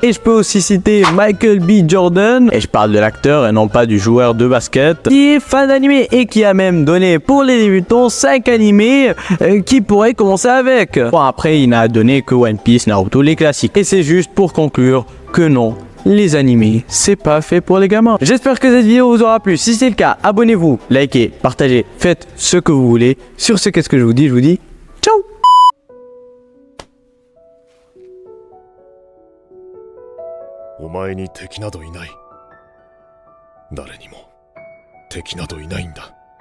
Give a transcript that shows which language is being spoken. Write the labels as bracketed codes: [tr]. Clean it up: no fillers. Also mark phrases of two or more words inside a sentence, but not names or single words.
[fr] Et je peux aussi citer Michael B. Jordan, et je parle de l'acteur et non pas du joueur de basket, qui est fan d'animé et qui a même donné pour les débutants 5 animés qui pourraient commencer avec. Bon, après, il n'a donné que One Piece, Naruto, les classiques. Et c'est juste pour conclure que non. Les animés, c'est pas fait pour les gamins. J'espère que cette vidéo vous aura plu. Si c'est le cas, abonnez-vous, likez, partagez, faites ce que vous voulez. Sur ce, qu'est-ce que je vous dis ciao. [ja] お前に敵などいない。誰にも敵などいないんだ。